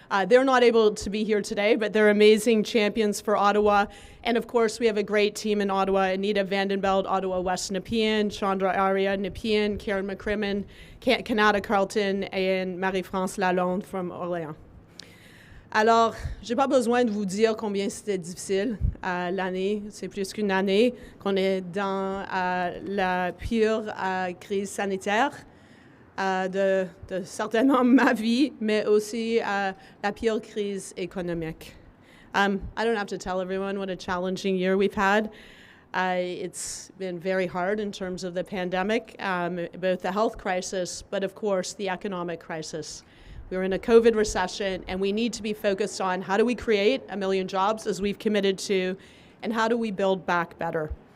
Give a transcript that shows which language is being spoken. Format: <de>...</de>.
<en>They're not able to be here today, but they're amazing champions for Ottawa. And of course, we have a great team in Ottawa: Anita Vandenbeld, Ottawa West Nepean, Chandra Arya Nepean, Karen McCrimmon, Canada Carlton, and Marie-France Lalonde from Orléans.</en> <fr>Alors, j'ai pas besoin de vous dire combien c'était difficile l'année, c'est plus qu'une année qu'on est dans la pire crise sanitaire de certainement ma vie, mais aussi la pire crise économique.</fr> <en>I don't have to tell everyone what a challenging year we've had. It's been very hard in terms of the pandemic, both the health crisis, but of course the economic crisis. We're in a COVID recession, and we need to be focused on how do we create 1 million jobs, as we've committed to, and how do we build back better.</en>